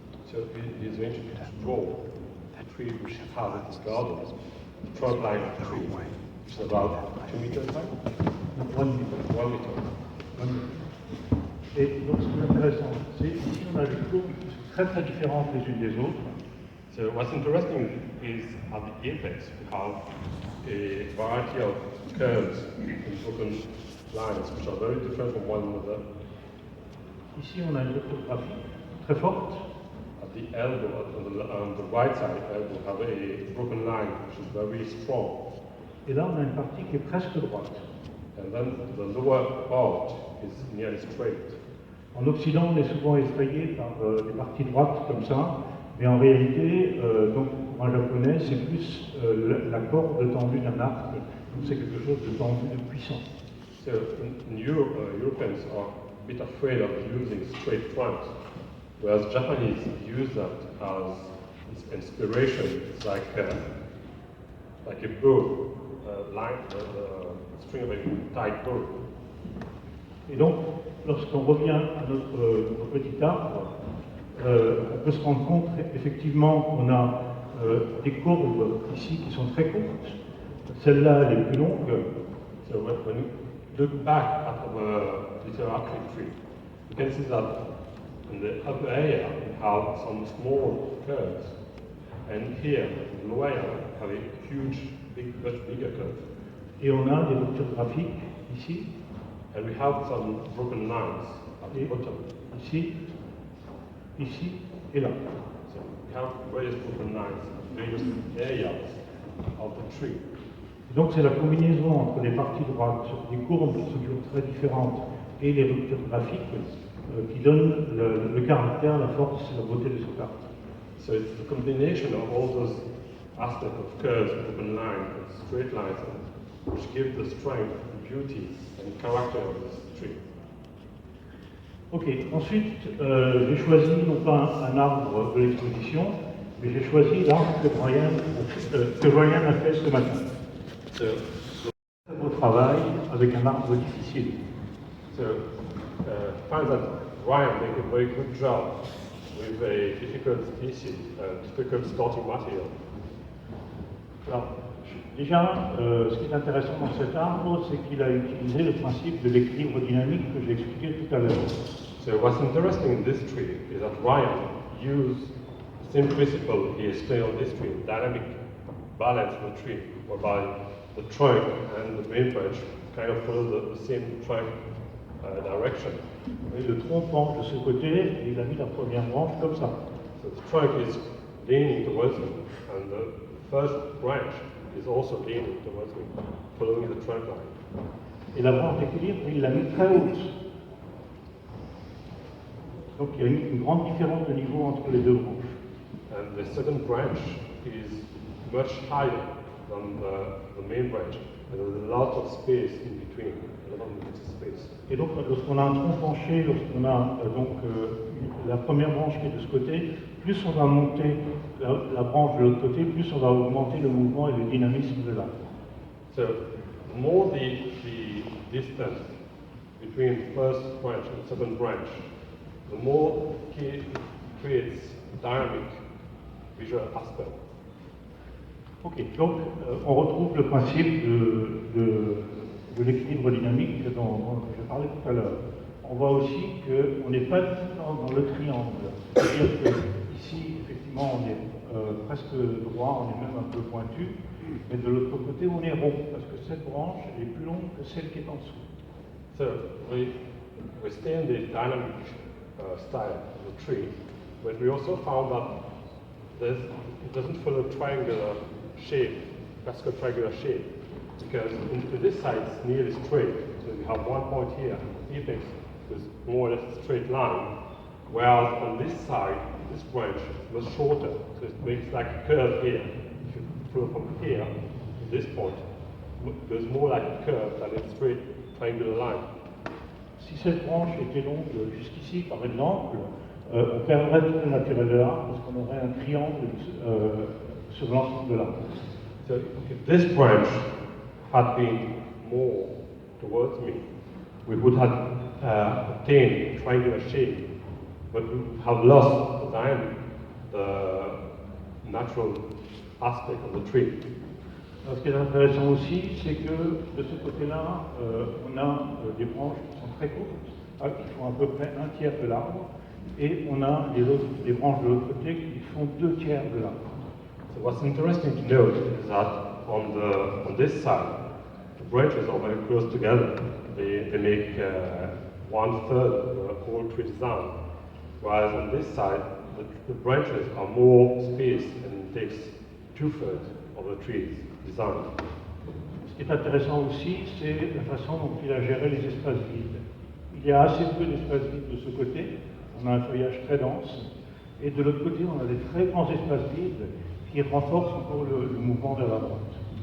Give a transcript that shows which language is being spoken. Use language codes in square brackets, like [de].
[en] So he's going to draw a tree which has in his garden, the trunk line of the tree, which is about 2 meters high, [fr] Donc, 1 meter. [en] 1 meter. [fr] Et donc ce qui est intéressant, c'est ici on a des courbes qui sont très très différentes les unes des autres. [en] So what's interesting is at the apex we have a variety of curves and broken lines which are very different from one another. [fr] Ici on a une orthographie très forte. [en] At the elbow, on the right side elbow, we have a broken line which is very strong. [fr] Et là on a une partie qui est presque droite. [en] And then the lower part is nearly straight. [fr] En Occident, on est souvent effrayé par des parties droites comme ça, mais en réalité, donc, pour un japonais, c'est plus la corde tendue d'un arc, donc c'est quelque chose de tendu, de puissant. [en] So in Europe, Europeans are a bit afraid of using straight trunks, whereas Japanese use that as inspiration. It's like a bow, line, the string of a tight bow. [fr] Et donc, lorsqu'on revient à notre petit arbre, on peut se rendre compte effectivement qu'on a des courbes ici qui sont très courtes. Celle-là, elle est plus longue. [en] So when you look back at our literary tree, you can see that in the upper area we have some small curves, and here in the lower area we have a huge, much bigger curve. [fr] Et on a des ruptures graphiques ici, [en] And we have some broken lines at the [fr] et [en] bottom. [fr] ici, ici et là. [en] So we have various broken lines at various areas of the tree. [fr] Donc c'est la combinaison entre les parties droites, des courbes qui sont toujours très différentes, et les ruptures graphiques qui donne le caractère, la force, la beauté de cet art. [en] So it's the combination of all those aspects of curves, broken lines, and straight lines, which give the strength and beauties and character of this tree. [fr] Ok, ensuite, j'ai choisi non pas un arbre de l'exposition, mais j'ai choisi l'arbre que Ryan a fait ce matin. [en] So, [fr] Au travail avec un arbre difficile. [en] so find that Ryan make a very good job with a difficult species, difficult starting material. [fr] Alors, déjà, ce qui est intéressant dans cet arbre, c'est qu'il a utilisé le principe de l'équilibre dynamique que j'ai expliqué tout à l'heure. [en] So what's interesting in this tree is that Ryan used the same principle he explained on this tree, dynamic balance of the tree, whereby the trunk and the main branch kind of follow the same trunk direction. [fr] Et le tronc penche de ce côté, et il a mis la première branche comme ça. So the trunk is leaning towards me, and the first branch is also leaning towards me, following the trunk line. Et la branche d'équilibre, il l'a mis très haute. Donc il y a une grande différence de niveau entre les deux branches. [en] And the second branch is much higher than the main branch, and there's a lot of space in between, a lot of empty space. [fr] Et donc lorsqu'on a un tronc penché, lorsqu'on a la première branche qui est de ce côté, plus on va monter la branche de l'autre côté, plus on va augmenter le mouvement et le dynamisme de l'arbre. [en] So the more the distance between first branch and second branch, the more it creates dynamic visual aspect. [fr] Ok, donc on retrouve le principe de l'équilibre dynamique dont je parlais tout à l'heure. On voit aussi qu'on n'est pas dans le triangle. C'est-à-dire qu'ici, effectivement, on est presque droit, on est même un peu pointu, mais de l'autre côté, on est rond, parce que cette branche est plus longue que celle qui est en dessous. [en] So we stay in the dynamic style of the tree, but we also found that it doesn't follow triangular shape, classical triangular shape, because in this side it's nearly straight. So we have one point here, apex with more or less a straight line, whereas on this side, this branch is much shorter, so it makes like a curve here. If you flow from here to this point, it goes more like a curve than a straight triangular line. [fr] Si cette branche était longue jusqu'ici, par exemple, on perdrait tout le naturel de l'arbre parce qu'on aurait un triangle sur l'ensemble de l'arbre. [en] So if this branch had been more towards me, we would have obtained a triangular shape, but we would have lost the dynamic, the natural aspect of the tree. [fr] Alors, ce qui est intéressant aussi, c'est que de ce côté-là, on a des branches qui sont très courtes, qui font à peu près un tiers de l'arbre, et on a des branches de l'autre côté qui font 2 tiers de l'arbre. [en] So what's interesting to note is that on this side, the branches are very close together. They make 1/3 of the whole tree design, whereas on this side, the branches are more spaced and it takes 2/3 of the tree's design. [fr] Ce qui est intéressant aussi, c'est la façon dont il a géré les espaces vides. Il y a assez peu d'espaces vides de ce côté, on a un feuillage très dense, et de l'autre côté, on a des très grands espaces vides qui renforcent encore le mouvement de la droite.